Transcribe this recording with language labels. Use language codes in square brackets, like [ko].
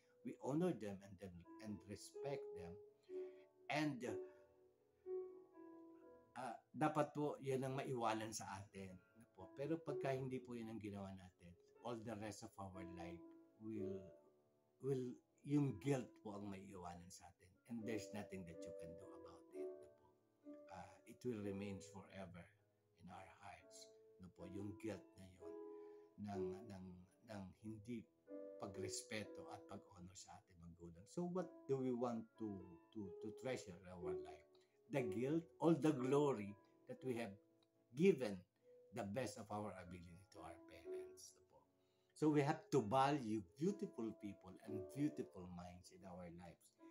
[en] We honor them and respect them, [tl] and dapat po yan ang maiwanan sa atin. Ano po? Pero pagka hindi po yan ang ginawa natin, [en] all the rest of our life will [tl] yung guilt po ang maiiwanan sa atin, [en] and there's nothing that you can do about it. [tl] Ano po? [en] It will remain forever in our hearts. [tl] Ano po? Yung guilt na yun ng hindi pagrespeto at pag-honor sa ating magulang. [en] So what do we want to treasure in our life? The guilt, all the glory that we have given the best of our ability to our parents. So we have to value beautiful people and beautiful minds in our lives.